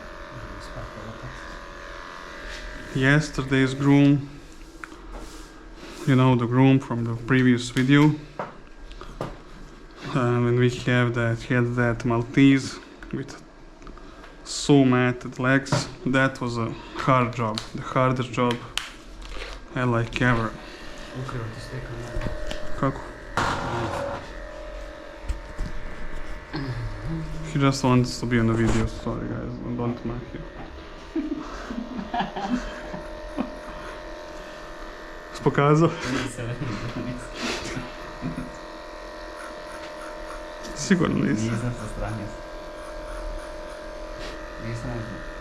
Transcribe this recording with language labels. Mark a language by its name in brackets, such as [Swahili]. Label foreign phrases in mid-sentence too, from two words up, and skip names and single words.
[English] Yesterday's groom, you know, the groom from the previous video. When we had that Maltese with so matted legs, that was a hard job, the hardest job I like ever. [Bosnian] Ukrivo ti sve kamere. Kako? [English] He just wants to be on the video, sorry guys, don't mind him. [Bosnian] Pokazao? Nisam, nisam. Sigurno nisi. Nisam sa strane. Nisam možda.